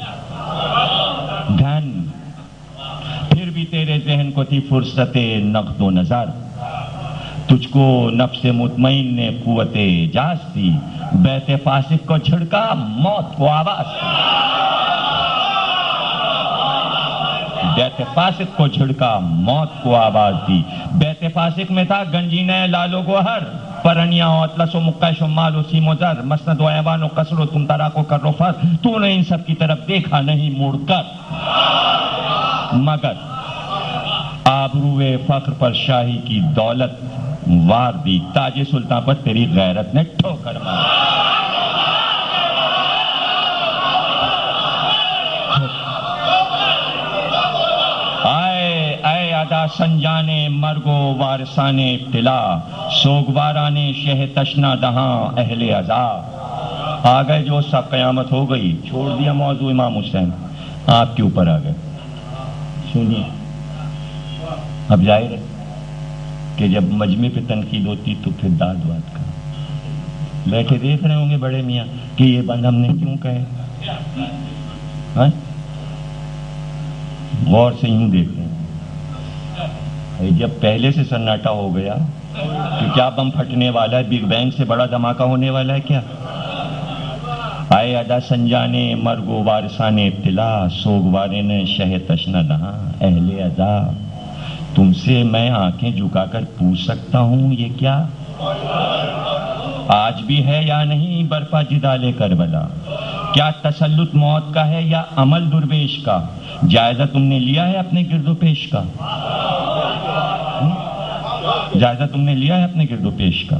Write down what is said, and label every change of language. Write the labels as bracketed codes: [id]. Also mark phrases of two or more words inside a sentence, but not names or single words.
[ur] گھن، پھر بھی تیرے ذہن کو تھی فرصت نقد و نظر، تجھ کو نفس مطمئن نے قوت اعجاز دی، بیت فاسق کو جھڑکا موت کو آواز دی، بیت فاسق کو جھڑکا موت کو آواز دی۔ بیت فاسق میں تھا گنجینہ لال و گوہر، پرنیا و اطلس و مقیش و مال و سیم و زر، مسند و ایوان و قصر و تم تراک و کر و فر، تو نے ان سب کی طرف دیکھا نہیں مڑ کر، مگر آبروئے فخر پر شاہی کی دولت وار دی، تاج سلطان پر تیری غیرت نے ٹھوکر ماری۔ اے ادا سنجانے مرگ و وارثان ابتلا، سوگوارانے شہ تشنا دہاں اہل عزا۔ آ گئے جو سب، قیامت ہو گئی، چھوڑ دیا موضوع امام حسین، آپ کے اوپر آ گئے۔ سنیے، اب ظاہر ہے کہ جب مجمع پہ تنقید ہوتی تو پھر داد واد کا بیٹھے دیکھ رہے ہوں گے بڑے میاں کہ یہ بند ہم نے کیوں کہے، غور سے یوں دیکھ رہے ہیں۔ جب پہلے سے سناٹا ہو گیا کہ کیا بم پھٹنے والا ہے، [en] Big Bang [ur] سے بڑا دھماکہ ہونے والا ہے کیا؟ آئے ادا سنجانے مرگ و وارثان ابتلا، سوگوارے نے شہ تشنا دہاں اہل عزا۔ تم سے میں آنکھیں جھکا کر پوچھ سکتا ہوں یہ کیا آج بھی ہے یا نہیں برپا جدال کربلا؟ کیا تسلط موت کا ہے یا عمل درویش کا؟ جائزہ تم نے لیا ہے اپنے گرد و پیش کا؟ جائزہ تم نے لیا ہے اپنے گرد و پیش کا؟